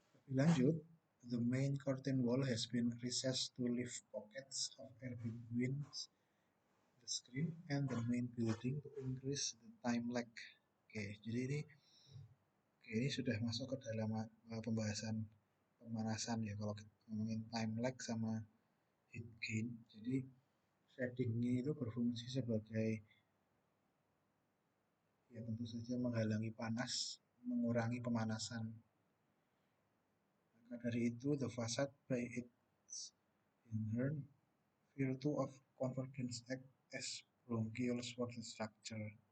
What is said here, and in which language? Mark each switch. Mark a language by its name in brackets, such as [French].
[Indonesian] Lebih lanjut, [English] the main curtain wall has been recessed to leave pockets of air between the screen and the main building to increase the time lag. [Indonesian] Oke, jadi ini sudah masuk ke dalam pembahasan pemanasan ya kalau kita ngomongin time lag sama heat gain. Jadi shadingnya itu berfungsi sebagai ya tentu saja menghalangi panas, mengurangi pemanasan. Maka dari itu, [English] the facade by its inherent virtue of convergence act as bronchioles for the structure.